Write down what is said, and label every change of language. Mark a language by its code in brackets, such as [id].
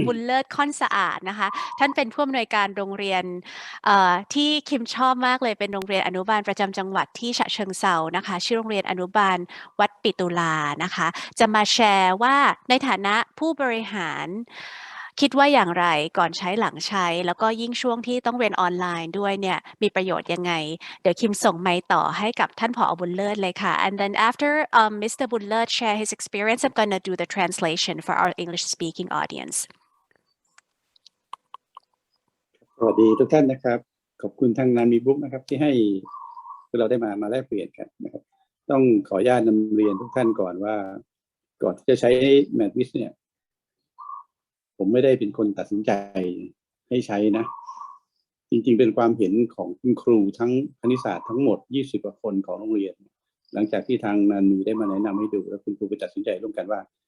[th] บุญเลิศค่อนสะอาดนะคะท่านเป็นผู้อำนวยการโรงเรียนที่คิมชอบมากเลยเป็นโรงเรียนอนุบาลประจำจังหวัดที่ฉะเชิงเทรานะคะชื่อโรงเรียนอนุบาลวัดปิตุลานะคะจะมาแชร์ว่าในฐานะผู้บริหารคิดว่าอย่างไรก่อนใช้หลังใช้แล้วก็ยิ่งช่วงที่ต้องเรียนออนไลน์ด้วยเนี่ยมีประโยชน์ยังไงเดี๋ยวคิมส่งไมค์ต่อให้กับท่านผอ.บุญเลิศเลยค่ะ [en] and then after Mr. Boonlert share his experience I'm gonna do the translation for our English speaking audience [th] สวัสดีทุกท่านนะครับขอบคุณทางNanmeebookนะครับที่ให้เราได้มาแลกเปลี่ยนกันนะครับต้องขออนุญาตนำเรียนทุกท่านก่อนว่าก่อนที่จะใช้ Match เนี่ยผมไม่ได้เป็นคนตัดสินใจให้ใช้นะจริงๆเป็นความเห็นของคุณครูทั้งคณิตศาสตร์ทั้งหมด20กว่าคนของโรงเรียนหลังจากที่ทางNanmiได้มาแนะนำให้ดูแล้วคุณครูไปตัดสินใจร่วมกันว่า